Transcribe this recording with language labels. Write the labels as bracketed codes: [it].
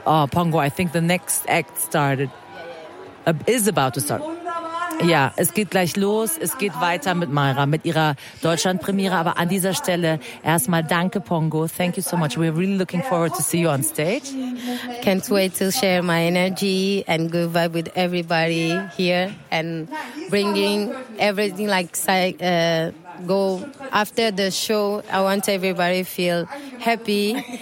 [en] Pongo, I think the next act started. Is about to start. [de] Ja, es geht gleich los. Es geht weiter mit Mayra, mit ihrer Deutschlandpremiere. Aber an dieser Stelle erstmal danke, Pongo. [en] Thank you so much. We're really looking forward to see you on stage. Can't wait to share my energy and good vibe with everybody here and bringing everything like go after the show. I want everybody to feel happy.